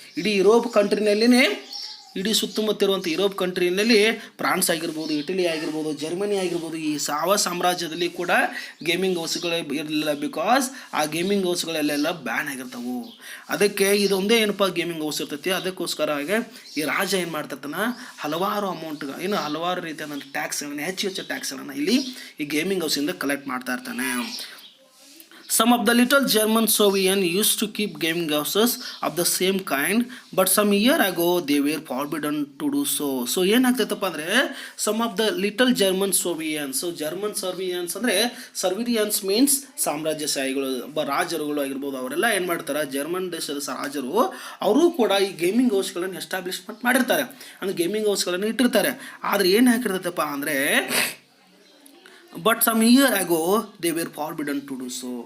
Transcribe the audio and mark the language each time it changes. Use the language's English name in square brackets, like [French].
[Kannada] ಇಡೀ ಯುರೋಪ್ ಕಂಟ್ರಿನಲ್ಲಿನೇ, ಇಡೀ ಸುತ್ತಮುತ್ತ ಇರುವಂಥ ಯುರೋಪ್ ಕಂಟ್ರಿನಲ್ಲಿ ಫ್ರಾನ್ಸ್ ಆಗಿರ್ಬೋದು, ಇಟಲಿ ಆಗಿರ್ಬೋದು, ಜರ್ಮನಿ ಆಗಿರ್ಬೋದು, ಈ ಸಾಮ್ರಾಜ್ಯದಲ್ಲಿ ಕೂಡ ಗೇಮಿಂಗ್ ಹೌಸ್ಗಳು ಇರಲಿಲ್ಲ. ಬಿಕಾಸ್ ಆ ಗೇಮಿಂಗ್ ಹೌಸ್ಗಳಲ್ಲೆಲ್ಲ ಬ್ಯಾನ್ ಆಗಿರ್ತಾವೆ. ಅದಕ್ಕೆ ಇದೊಂದೇ ಏನಪ್ಪ ಗೇಮಿಂಗ್ ಹೌಸ್ ಇರ್ತೈತಿ. ಅದಕ್ಕೋಸ್ಕರ ಈ ರಾಜ ಏನು ಮಾಡ್ತಿರ್ತಾನೆ, ಹಲವಾರು ಹಲವಾರು ರೀತಿಯಾದಂಥ ಟ್ಯಾಕ್ಸ್ಗಳನ್ನು, ಹೆಚ್ಚು ಟ್ಯಾಕ್ಸ್ಗಳನ್ನು ಇಲ್ಲಿ ಈ ಗೇಮಿಂಗ್ ಹೌಸಿಂದ ಕಲೆಕ್ಟ್ ಮಾಡ್ತಾ ಇರ್ತಾನೆ. [English] Some of the little German Soviets used to keep gaming houses of the same kind, but some year ago they were forbidden to do so. So [Kannada] ಏನಾಗ್ತೈತಪ್ಪ ಅಂದರೆ [English] some of the little German Soviets. [Kannada] So German ಸರ್ವಿಯನ್ಸ್ ಅಂದರೆ ಸರ್ವಿರಿಯನ್ಸ್ means ಸಾಮ್ರಾಜ್ಯಶಾಹಿಗಳು, ರಾಜರುಗಳು ಆಗಿರ್ಬೋದು. ಅವರೆಲ್ಲ ಏನು ಮಾಡ್ತಾರೆ, German ದೇಶದ ರಾಜರು ಅವರು ಕೂಡ ಈ ಗೇಮಿಂಗ್ ಹೌಸ್ಗಳನ್ನು ಎಸ್ಟಾಬ್ಲಿಷ್ಮೆಂಟ್ ಮಾಡಿರ್ತಾರೆ, ಅಂದರೆ ಗೇಮಿಂಗ್ ಹೌಸ್ಗಳನ್ನು ಇಟ್ಟಿರ್ತಾರೆ. ಆದರೆ ಏನು ಹಾಕಿರ್ತೈತಪ್ಪ ಅಂದರೆ [English] But some year ago they were forbidden to do so.